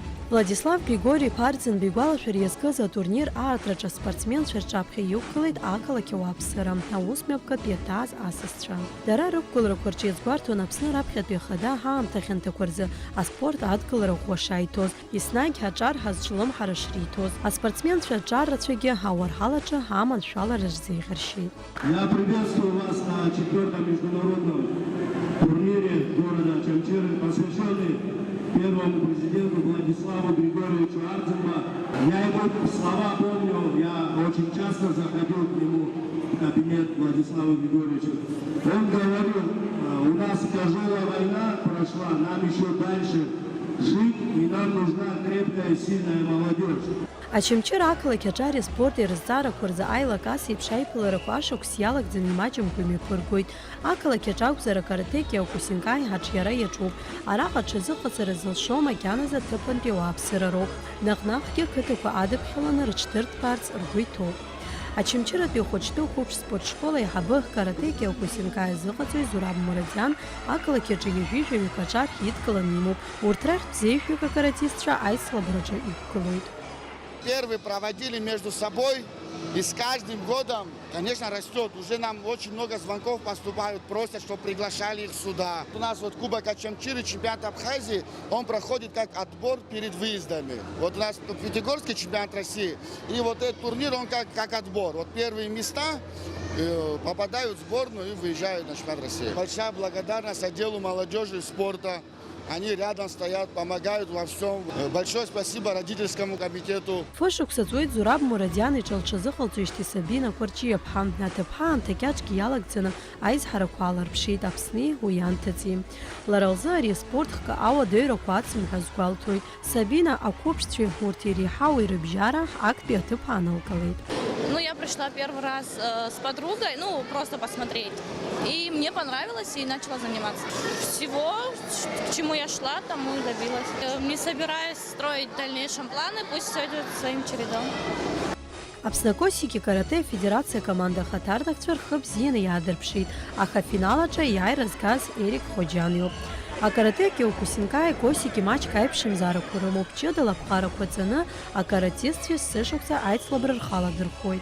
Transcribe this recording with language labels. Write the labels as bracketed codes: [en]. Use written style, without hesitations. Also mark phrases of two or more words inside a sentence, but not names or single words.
[ab] Владислав Григори Ԥарӡынба игәалашәара иазкыз атурнир аартраҿы аспортсменцәа рҿаԥхьа иқәгылеит ақалақь ауааԥсыра, аус мҩаԥгатәи иаҭааз асасцәа. Дара рықәгыларақәа рҿеизгәарҭон Аԥсны раԥхьатәи ахада ҳаамҭа хьанҭақәа рзы аспорт адкылара ӷәӷәа шаиҭоз, еснагь аҿар ҳазҿлымҳара шриҭоз. Аспортсменцәа аҿаррацәагьы ауарҳалаҿы аманшәалара рзеиӷьаршьеит. [ru] Я приветствую вас на 4-м международном турнире города Чамчиры, посвященный первому президенту Владиславу Григорьевичу Ардзинба. Я его слова помню, я очень часто заходил к нему в кабинет Владислава Григорьевича. Он говорил, у нас тяжелая война прошла, нам еще дальше жить, и нам нужна крепкая, сильная молодежь. [ab] Ачамчыр ақалақь аҿари аспорти рызҵаарақәа рзы аилакас еиԥш аиԥыларақәа ашықәс иалагӡаны имаҷымкәа имҩаԥыргоит. Ақалақь аҿы акәзар акаратэки аукусинкаи ҳаҿиара иаҿуп. Араҟа аҽазыҟаҵара зылшо макьаназ аҭыԥантәи ауааԥсыра роуп. Наҟ-наҟгьы қыҭақәа адыԥхьаланы рыҽҭырҭбаарц ргәы иҭоуп. Ачамчыратәи ахәыҷтәы қәыԥш спортшкола аиҳабы каратэки аукусинкаи азыҟаҵаҩ Зураб Мурадиан ақалақь аҿы ҩажәижәаҩык аҿар идкыланы имоуп. Урҭ рахьтә бзеиӷьҩык акаратистцәа аицлабраҿы иқәгылоит. [ru] Первые проводили между собой, и с каждым годом, конечно, растет. Уже нам очень много звонков поступают, просят, чтобы приглашали их сюда. У нас вот Кубок Ачамчиры, чемпионат Абхазии, он проходит как отбор перед выездами. Вот у нас Пятигорский чемпионат России, и вот этот турнир, он как отбор. Вот первые места попадают в сборную и выезжают на чемпионат России. Большая благодарность отделу молодежи и спорта. Они рядом стоят, помогают во всем. Большое спасибо родительскому комитету. [ab] Фышықәса ҵуеит Зураб Мурадиан иҿылҽазыҟалҵоижьҭеи Сабина Қәарҷиаԥҳа. Аҭыԥҳа анҭакьаҿгьы иалагӡаны аизҳарақәа ааларԥшит Аԥсни уи анҭыҵи. Лара лзы ари аспорт хкы ауадаҩрақәа ацымҳәа азгәалҭоит. Сабина ақәыԥшцәеи урҭ иреиҳау ирыбжьара актәи аҭыԥ аанылкылеит. [ru] Ну, я пришла первый раз с подругой, ну, просто посмотреть. И мне понравилось, и начала заниматься. Всего, к чему я шла, тому и добилась. Не собираюсь строить в дальнейшем планы, пусть все идет своим чередом. [ab] Аԥснакосики каратэ федерациа команда ахаҭардакцәа рхы бзианы иаадырԥшит, аха афинал аҿы иааира згаз Ерик Хоџьан иоуп. Акаратэки аукусинкаи косики маҷк аиԥшымзаарақәа рымоуп. Ҷыдала аԥҟарақәа ҵаны акаратистцәа сышықәса аицлабра рхаладырхәоит.